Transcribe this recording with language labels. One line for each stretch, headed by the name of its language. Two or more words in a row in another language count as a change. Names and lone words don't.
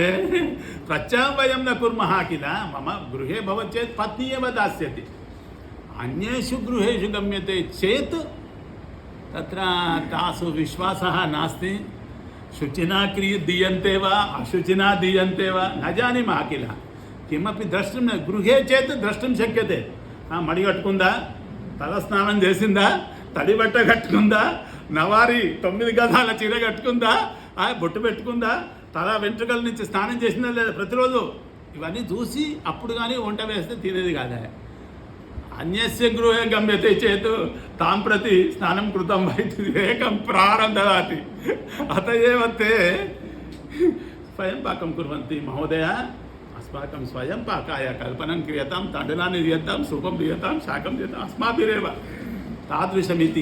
Sanskrit: प्रत्यहं वयं न कुर्मः किल, मम गृहे भवति चेत् पत्नी एव दास्यति, अन्येषु गृहेषु गम्यते चेत् तत्र तासु विश्वासः नास्ति, शुचिना दीयन्ते वा अशुचिना दीयन्ते वा न जानीमः किल। किमपि द्रष्टुं न, गृहे चेत् द्रष्टुं शक्यते, मणि कట్టుకుందా,
Telugu: తలస్నానం చేసిందా, తడి బట్ట కట్టుకుందా, నవారి 9 గదాల చీర కట్టుకుందా, బొట్టు పెట్టుకుందా, తల వెంట్రుకల నుంచి స్నానం చేసిందా లేదా ప్రతిరోజు, ఇవన్నీ చూసి అప్పుడు కానీ వంట వేస్తే తినేది కాదా।
Sanskrit: अन्यस्य गृहे गम्यते चेत् तां प्रति स्नानं कृतं वा इति एकं प्राणं ददाति। अत एव ते स्वयं पाकं कुर्वन्ति। महोदय, अस्माकं स्वयं पाकाय कल्पनं क्रियतां, तण्डुलानि दीयतां, सूपं दीयतां, शाकं दीयताम्, अस्माभिरेव तादृशमिति।